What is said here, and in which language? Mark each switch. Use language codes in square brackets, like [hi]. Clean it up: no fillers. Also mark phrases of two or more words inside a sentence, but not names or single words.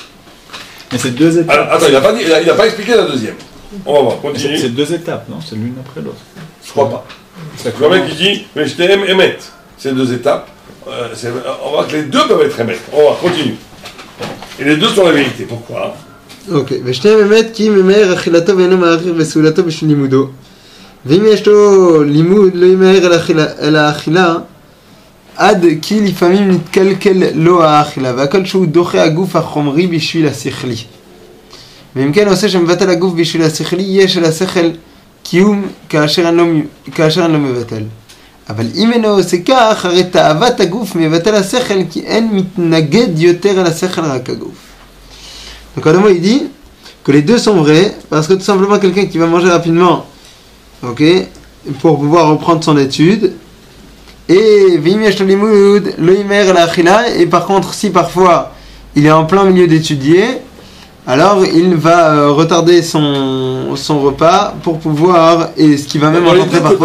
[fr] Mais c'est 2 étapes. Alors, attends, il n'a pas expliqué la deuxième. On va voir, continue. C'est 2 étapes, non? C'est l'une après l'autre. Je crois pas. Le mec qui dit, mais je t'aime émettre. C'est 2 étapes. On voit que les 2 peuvent être émettre. On va voir, continue. Et les 2 sont la vérité. Pourquoi? Ok. [he] ושתיהם אמת כי ממהר אכילתו ואינו מעריך בסעודתו בשביל לימודו. ואם יש לו לימוד לא ימהר אל האכילה עד כי לפעמים נתקלקל לו האכילה והכל שהוא דוחה הגוף החומרי בשביל השכלי. ואם כן עושה שמבטל הגוף בשביל השכלי יש אל השכל קיום כאשר אינו מבטל. אבל אם אינו עושה כך הרי תאוות הגוף מבטל השכל כי אין מתנגד יותר אל השכל רק הגוף. [fr] Donc en deux mots il dit que les deux sont vrais parce que tout simplement quelqu'un qui va manger rapidement, ok, pour pouvoir reprendre son étude, et et par contre si parfois il est en plein milieu d'étudier, alors il va retarder son repas pour pouvoir, et ce qui va même rencontrer parfois